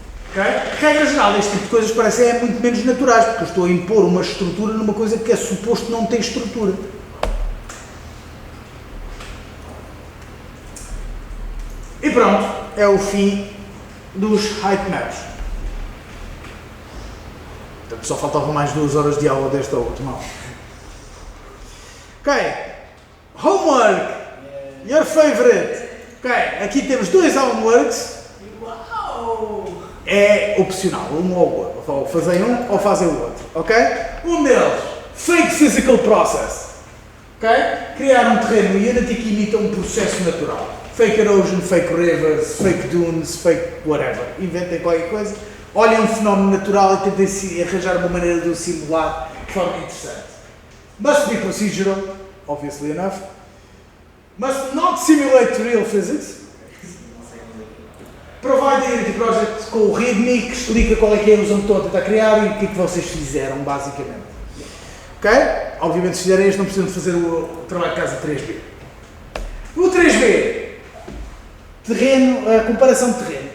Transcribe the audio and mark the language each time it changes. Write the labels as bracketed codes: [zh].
[pt] Ok? Regra geral, este tipo de coisas parecem muito menos naturais, porque eu estou a impor uma estrutura numa coisa que é suposto não ter estrutura. E pronto, é o fim dos height maps. Portanto, só faltavam mais 2 horas de aula desta última aula. [en] Ok, homework, your favorite. [pt] Ok, aqui temos 2 homeworks. É opcional, um ou outro. Ou fazem um ou fazem o outro. Ok? Um deles, [en] fake physical process. [pt] Ok? Criar um terreno no Unity que imita um processo natural. [en] Fake erosion, fake rivers, fake dunes, fake whatever. [pt] Inventem qualquer coisa. Olhem um fenómeno natural e tentem arranjar uma maneira de o simular de forma interessante. [en] Must be procedural, obviously enough. Must not simulate real physics. Provide a Unity Project [pt] com o README que explica qual é que é a ilusão que estão a tentar criar e o que é que vocês fizeram, basicamente. Ok? Obviamente, se fizerem isto, não precisam de fazer o trabalho de casa 3B. O 3B, terreno, comparação de terreno.